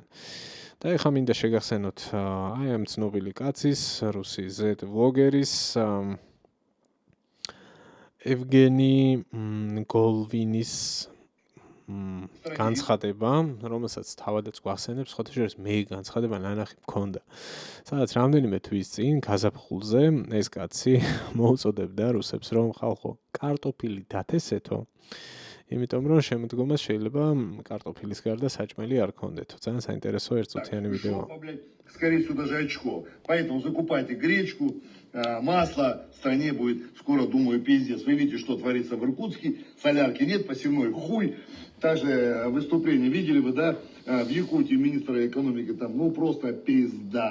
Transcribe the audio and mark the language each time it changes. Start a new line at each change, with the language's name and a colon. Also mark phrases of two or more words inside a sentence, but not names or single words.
Georgian: და ეხლა მინდა შეგახსენოთ აი ამ ცნობილი კაცის, რუსი Z ვლოგერის ევგენი გოლვინის განცხადება, რომელსაც თავადაც გვახსენებს, ხოთა შორის მე განცხადება ნანახი მქონდა. სადაც რამდენიმე თვის წინ გაზაფხულზე ეს კაცი მოუწოდებდა რუსებს, რომ ხალხო, კარტოფილი დათესეთო, იმიტომ რომ შემოდგომას შეიძლება კარტოფილის გარდა საჭმელი არ ქონდეთო. ძალიან საინტერესო ერთწუთიანი ვიდეო.
Russian: Скорее всего, даже очко. Поэтому закупайте гречку, масло в стране будет скоро, думаю, пиздец. Вы видите, что творится в Иркутске. Солярки нет, посевной хуй. Также выступление видели вы, да? В Якутии министра экономики там, просто пизда.